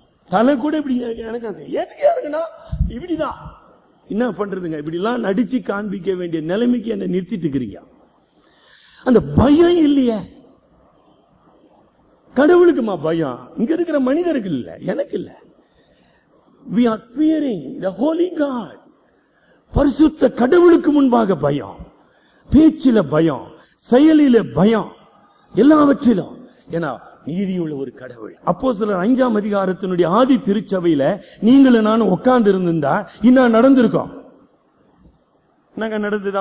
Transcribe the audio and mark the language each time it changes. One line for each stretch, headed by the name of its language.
Tamil: தலை கூட இப்படி எனக்கு ஏத்துக்கா இருக்குன்னா இப்படிதான். என்ன பண்றதுங்க? இப்படி எல்லாம் நடிச்சு காண்பிக்க வேண்டிய நிலைமைக்கு என்ன நிறுத்திட்டு இருக்கிறீங்க. அந்த பயம் இல்லையே கடவுளுக்குமா பயம்? இங்க இருக்கிற மனிதர்கள் இல்ல, எனக்கு இல்ல.
English: We are fearing the holy God.
Tamil: பரிசுத்த கடவுளுக்கு முன்பாக பயம், பேச்சில பயம், செயலில பயம், எல்லாவற்றிலும். ஏன்னா நீதியுள்ள ஒரு கடவுள். அப்போஸ்தலர் 5ஆம் அதிகாரத்தினுடைய ஆதி திருச்சபையில நீங்களும் நானும் உட்கார்ந்து இருந்திருந்தா இன்னும் நடந்திருக்கோம். என்னங்க நடந்தது?